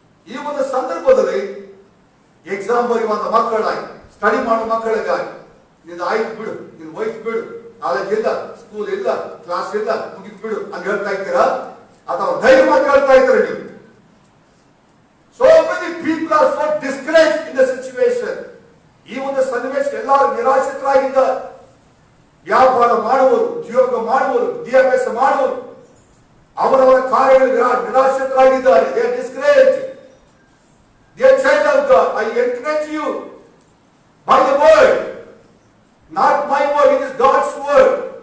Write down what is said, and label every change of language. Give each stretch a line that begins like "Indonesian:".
Kannada: ಈ ಒಂದು ಸಂದರ್ಭದಲ್ಲಿ ಎಕ್ಸಾಮ್ ಬರೆಯುವಂತ ಮಕ್ಕಳಾಗಿ, ಸ್ಟಡಿ ಮಾಡುವ ಮಕ್ಕಳಿಗಾಗಿ ನಿಂದು ಆಯ್ತು ಬಿಡು, ನೀನು ಹೋಯ್ತು ಬಿಡು, ಕಾಲೇಜ್ ಇಲ್ಲ, ಸ್ಕೂಲ್ ಇಲ್ಲ, ಕ್ಲಾಸ್ ಇಲ್ಲ, ಮುಗಿತು ಬಿಡು ಅಂತ ಹೇಳ್ತಾ ಇದ್ದೀರಾ, ಅಥವಾ ಧೈರ್ಯ ಮಾತು ಹೇಳ್ತಾ ಇದ್ದೀರಾ ನೀವು?
English: So many people are so discouraged in the situation.
Kannada: ಈ ಒಂದು ಸನ್ನಿವೇಶ ಎಲ್ಲರೂ ನಿರಾಶ್ರಿತರಾಗಿದ್ದಾರೆ. ವ್ಯಾಪಾರ ಮಾಡುವರು, ಉದ್ಯೋಗ ಮಾಡುವರು, ವಿದ್ಯಾಭ್ಯಾಸ ಮಾಡುವರು, ಅವರವರ ಕಾರ್ಯಗಳು ನಿರಾಶ್ರಿತರಾಗಿದ್ದಾರೆ.
English: They are discouraged. Dear child of God, I encourage you by the word, not my word, it is God's word.